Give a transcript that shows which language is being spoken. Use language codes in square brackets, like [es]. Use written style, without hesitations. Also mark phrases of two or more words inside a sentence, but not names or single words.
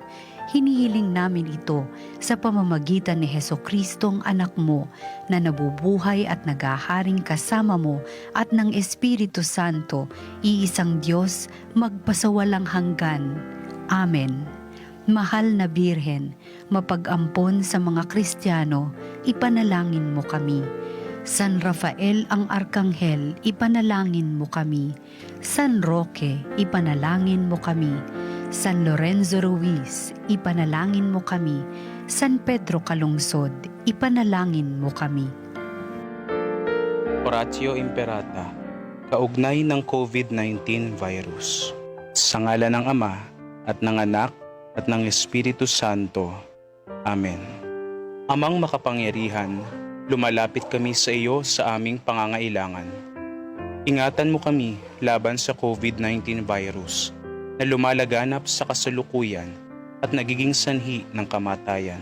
[tl] Hinihiling namin ito sa pamamagitan ni Jesucristong anak mo na nabubuhay at naghaharing kasama mo at ng Espiritu Santo, iisang Diyos, magpasawalang hanggan. Amen. Mahal na Birhen, mapag-ampon sa mga Kristiyano, ipanalangin mo kami. San Rafael ang Arkanghel, ipanalangin mo kami. San Roque, ipanalangin mo kami. San Lorenzo Ruiz, ipanalangin mo kami. San Pedro Calungsod, ipanalangin mo kami. [la] Oratio Imperata, [tl] kaugnay ng COVID-19 virus. Sa ngalan ng Ama, at ng Anak, at ng Espiritu Santo. Amen. Amang makapangyarihan, lumalapit kami sa iyo sa aming pangangailangan. Ingatan mo kami laban sa COVID-19 virus na lumalaganap sa kasalukuyan at nagiging sanhi ng kamatayan.